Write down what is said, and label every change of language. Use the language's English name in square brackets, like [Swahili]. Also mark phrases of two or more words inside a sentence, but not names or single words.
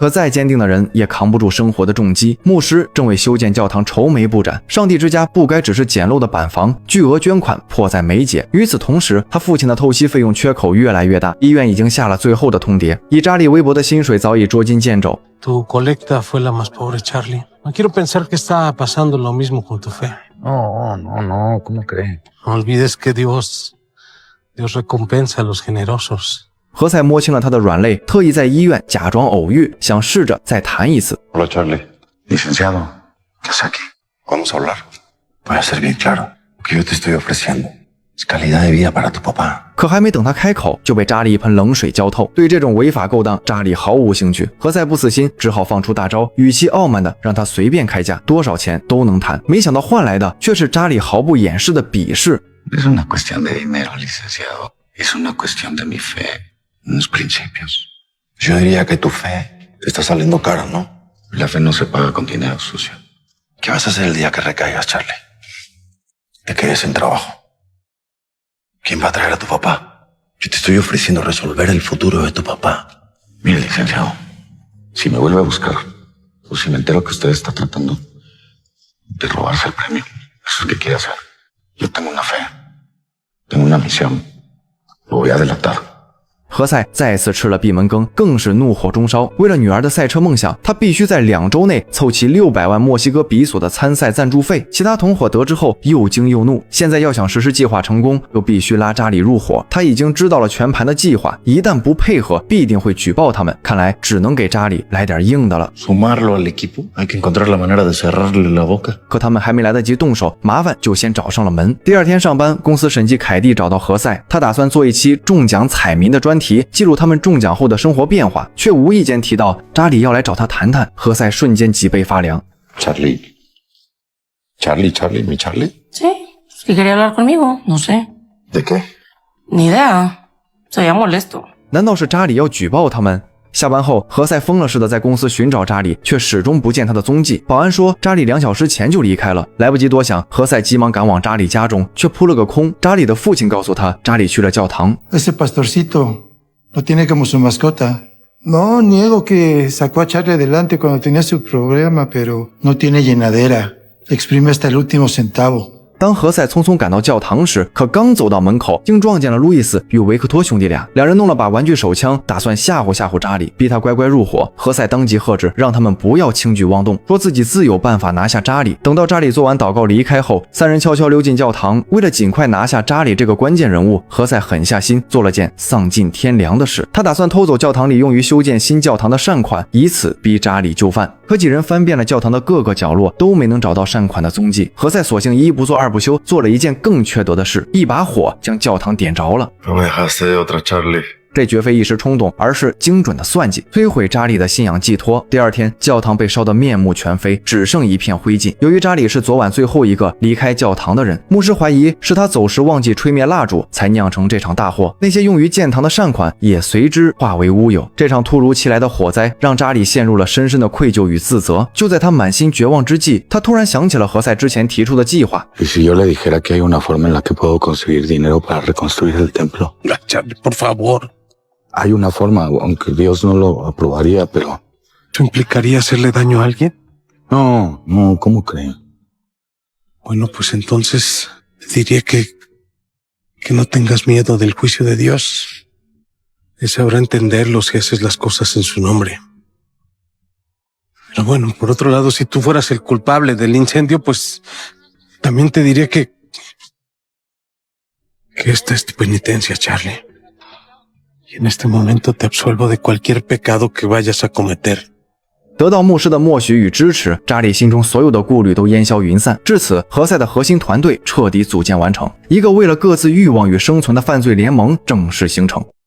[Chinese] 可再坚定的人也扛不住生活的重击。牧师正为修建教堂愁眉不展，上帝之家不该只是简陋的板房，巨额捐款迫在眉睫。与此同时，他父亲的透析费用缺口越来越大，医院已经下了最后的通牒。以扎里微薄的薪水早已捉襟见肘。 [Spanish] Tu colecta fue la más pobre, Charlie. No quiero pensar que está pasando lo mismo con tu fe. No, ¿cómo cree? No olvides que Dios recompensa a los generosos. [Chinese] 何塞摸清了他的软肋，特意在医院假装偶遇，想试着再谈一次。 [Spanish] Hola, Charlie. Licenciado, ¿qué hace aquí? Vamos a hablar. Voy a ser bien claro. Lo que yo te estoy ofreciendo es calidad de vida para tu papá。 [Chinese] 可还没等他开口，就被扎里一盆冷水浇透。对这种违法勾当，扎里毫无兴趣。何塞不死心，只好放出大招，语气傲慢的让他随便开价，多少钱都能谈。没想到换来的却是扎里毫不掩饰的鄙视。 [Spanish] Es una cuestión de dinero, licenciado. Es una cuestión de mi fe en los principios. Yo diría que tu fe te está saliendo cara, ¿no? La fe no se paga con dinero sucio. ¿Qué vas a hacer el día que recaigas, Charlie? Te quedes sin trabajo. ¿Quién va a traer a tu papá? Yo te estoy ofreciendo resolver el futuro de tu papá. Mire, licenciado, si me vuelve a buscar o si me entero que usted está tratando de robarse el premio, eso es lo que quiere hacer. Yo tengo una fe, tengo una misión. Lo voy a delatar。 [Chinese] 何塞再次吃了闭门羹，更是怒火中烧。为了女儿的赛车梦想，他必须在2周内凑齐600万墨西哥比索的参赛赞助费。其他同伙得知后又惊又怒，现在要想实施计划成功，又必须拉扎里入伙。他已经知道了全盘的计划，一旦不配合，必定会举报他们。看来只能给扎里来点硬的了。 [Spanish] Sumarlo al equipo, hay que encontrar la manera de cerrarle la boca。 [Chinese] 可他们还没来得及动手，麻烦就先找上了门。第2天上班，公司审计凯蒂找到何塞，他打算做一期中奖彩民的专题，记录他们中奖后的生活变化，却无意间提到扎里要来找他谈谈。何塞瞬间脊背发凉。 [Spanish] Charlie, mi Charlie. Sí, si quería hablar conmigo, no sé. ¿De qué? Ni idea. Se veía molesto. [Chinese] 难道是扎里要举报他们？下班后，何塞疯了似的在公司寻找扎里，却始终不见他的踪迹。保安说扎里2小时前就离开了。来不及多想，何塞急忙赶往扎里家中，却扑了个空。扎里的父亲告诉他，扎里去了教堂。 [Spanish] Ese pastorcito lo tiene como su mascota. No niego que sacó a Charlie adelante cuando tenía su problema, pero no tiene llenadera. Exprime hasta el último centavo. [Chinese] 当何塞匆匆赶到教堂时，可刚走到门口，竟撞见了路易斯与维克托兄弟俩。2人弄了把玩具手枪，打算吓唬吓唬扎里，逼他乖乖入伙。何塞当即喝止，让他们不要轻举妄动，说自己自有办法拿下扎里。等到扎里做完祷告离开后，3人悄悄溜进教堂。为了尽快拿下扎里这个关键人物，何塞狠下心做了件丧尽天良的事。他打算偷走教堂里用于修建新教堂的善款，以此逼扎里就范。可几人翻遍了教堂的各个角落，都没能找到善款的踪迹。何塞索性一不做二不休，做了一件更缺德的事，一把火将教堂点着了。 [Spanish] No me dejaste de otra, Charlie。 [Chinese] 这绝非一时冲动，而是精准的算计，摧毁扎里的信仰寄托。第2天，教堂被烧得面目全非，只剩一片灰烬。由于扎里是昨晚最后一个离开教堂的人，牧师怀疑是他走时忘记吹灭蜡烛，才酿成这场大祸。那些用于建堂的善款也随之化为乌有。这场突如其来的火灾让扎里陷入了深深的愧疚与自责。就在他满心绝望之际，他突然想起了何塞之前提出的计划。 [Spanish] ¿Y si yo le dijera que hay una forma en la que puedo conseguir dinero para reconstruir el templo? Charlie, por favor. Hay una forma, aunque Dios no lo aprobaría, pero... ¿Eso implicaría hacerle daño a alguien? No, ¿cómo creen? Bueno, pues entonces diría que no tengas miedo del juicio de Dios. Él sabrá entenderlo si haces las cosas en su nombre. Pero bueno, por otro lado, si tú fueras el culpable del incendio, pues también te diría que esta es tu penitencia, Charlie.Y en este momento te absuelvo de cualquier pecado que vayas a cometer。 [Chinese] 得到牧师的默许与支持，扎里心中所有的顾虑都烟消云散。至此，何塞的核心团队彻底组建完成，一个为了各自欲望与生存的犯罪联盟正式形成。